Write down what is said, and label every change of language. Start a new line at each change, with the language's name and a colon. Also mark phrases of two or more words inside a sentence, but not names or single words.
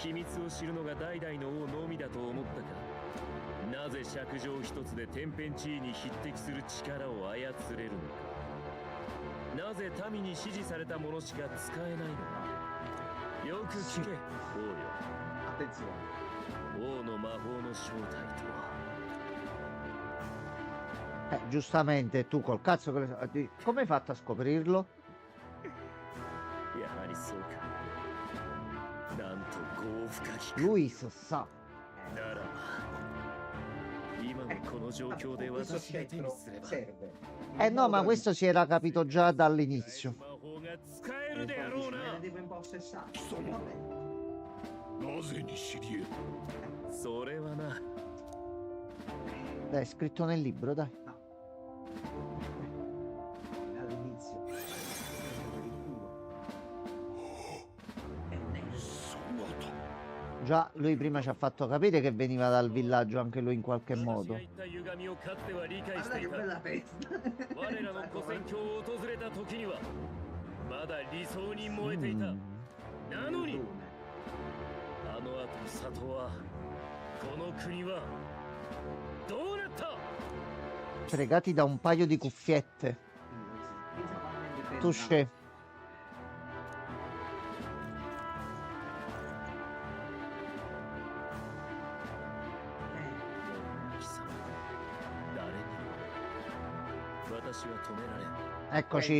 Japanese: 秘密を知るのが代々の王のみだと思ったか。なぜ爵状一つで天変地異に匹敵する力を操れるのか。なぜ民に支持されたものしか使えないのか。よく聞け、王よ。
Italian: Attenzione.
Japanese: 王の魔法の正体とは。
Italian: Giustamente tu col cazzo che come hai fatto a scoprirlo?
Japanese: やはりそうか。なんと豪深き。
Italian: Luis sa.
Japanese: ならば今のこの状況で
Italian: Questo
Japanese: 私が手に
Italian: scettro
Japanese: すれば
Italian: serve. Eh no, ma questo si era capito già dall'inizio.
Japanese: 魔法が使えるであろうな。
Italian: Me ne devo impossessare.
Japanese: なぜに知り得る？それはな。
Italian: Dai, è scritto nel libro, dai. Dall'inizio. Già lui prima ci ha fatto capire che veniva dal villaggio anche lui in qualche
Japanese: 私が
Italian: modo.
Japanese: 言った歪みをかつては理解し
Italian: Guarda
Japanese: てい
Italian: che
Japanese: た。
Italian: bella testa.
Japanese: 我らの古戦郷を訪れた時にはまだ理想に燃えていた。なのに
Italian: Bellone.
Japanese: あの後里はこの国はどうなった？
Italian: Fregati da un paio di cuffiette. Touché. Eccoci.